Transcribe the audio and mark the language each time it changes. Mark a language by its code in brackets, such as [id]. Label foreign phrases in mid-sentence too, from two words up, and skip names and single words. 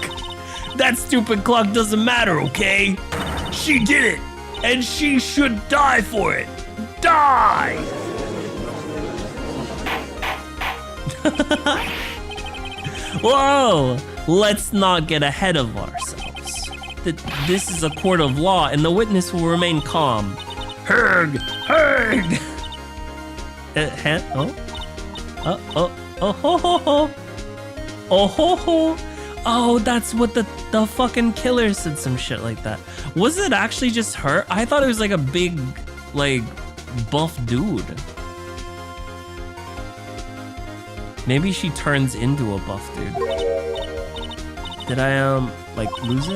[en] That stupid clock doesn't matter, okay? She did it, and she should die for it. Die! Whoa! Let's not get ahead of ourselves. This is a court of law, and the witness will remain calm. Herg! Herg! Oh ho ho ho! Oh ho ho! Oh, that's what the fucking killer said, some shit like that. Was it actually just her? I thought it was like a big, like, buff dude. Maybe she turns into a buff dude. Did I, like, lose it?